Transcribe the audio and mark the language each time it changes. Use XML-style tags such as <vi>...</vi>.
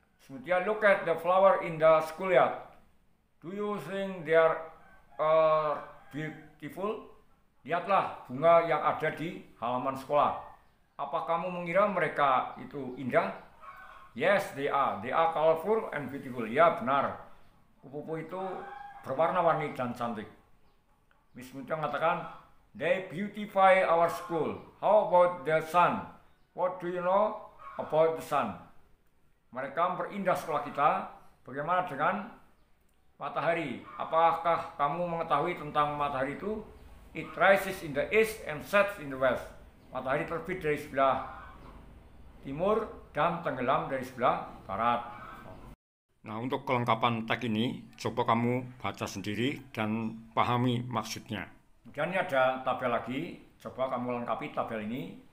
<en>Mutia, look at the flower in the schoolyard. Do you think they are beautiful?</en> <id>Lihatlah bunga yang ada di halaman sekolah. Apa kamu mengira mereka itu indah?</id> <en>Yes, they are. They are colorful and beautiful.</en> <id>Ya, benar. Kupu-kupu itu berwarna-warni dan cantik.</id> <en>Miss Mutia</en> <id>mengatakan,</id> <en>they beautify our school. How about the sun? What do you know about the sun?</en> <id>Mereka memperindah sekolah kita. Bagaimana dengan matahari? Apakah kamu mengetahui tentang matahari itu?</id> <en>It rises in the east and sets in the west.</en> <id>Matahari terbit dari sebelah timur dan tenggelam dari sebelah barat. Nah, untuk kelengkapan teks ini, coba kamu baca sendiri dan pahami maksudnya. Kemudian ini ada tabel lagi. Coba kamu lengkapi tabel ini.</id>